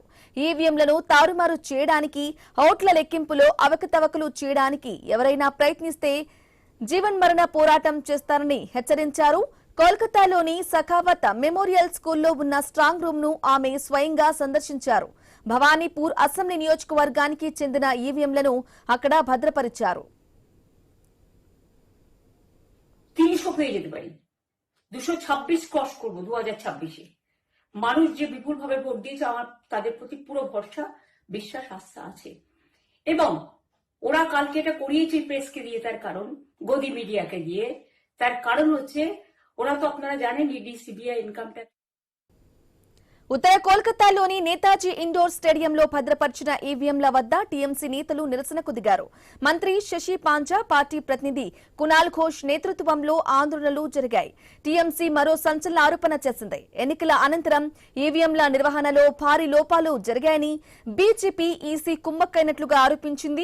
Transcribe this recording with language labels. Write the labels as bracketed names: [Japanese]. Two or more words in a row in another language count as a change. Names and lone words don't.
[Telugu] ఈవీఎంలను తారుమారు చేయడానికి, ఓట్ల లెక్కింపులో అవకతవకలు చేయడానికి ఎవరైనా ప్రయత్నిస్తే జీవన్మరణ పోరాటం చేస్తారని హెచ్చరించారు. కోల్కతాలోని సఖావత్ మెమోరియల్ స్కూల్లో ఉన్న [English] strong room [Telugu] ను ఆమె స్వయంగా సందర్శించారు. భవానీపూర్ అసెంబ్లీ నియోజకవర్గానికి చెందిన ఈవీఎంలను అక్కడ భద్రపరిచారు. [Bangla] 300 হয়ে যেতে পারি, 226 ক্রস করবো 2026-এ। মানুষ যে বিপুলভাবে ভোট দিয়েছে, আমার তাদের প্রতি পুরো ভরসা, বিশ্বাস, আস্থা আছে। এবং ওরা কালকে এটা করিয়েছে প্রেসকে দিয়ে, তার কারণ গদি মিডিয়াকে দিয়ে। তার কারণ হচ্ছে ওরা তো আপনারা জানেন ইডি, সিবিআই, [English] income tax. [Telugu] ఉత్తర కోల్కతాలోని నేతాజీ ఇండోర్ స్టేడియంలో భద్రపరిచిన ఈవీఎంల వద్ద టీఎంసీ నేతలు నిరసనకు దిగారు. మంత్రి శశి పాంజా, పార్టీ ప్రతినిధి కునాల్ ఘోష్ నేతృత్వంలో ఆందోళనలు జరిగాయి. టీఎంసీ మరో సంచలన ఆరోపణ చేసింది. ఎన్నికల అనంతరం ఈవీఎంల నిర్వహణలో భారీ లోపాలు జరిగాయని బీజేపీ, ఈసీ కుమ్మక్కైనట్లుగా ఆరోపించింది.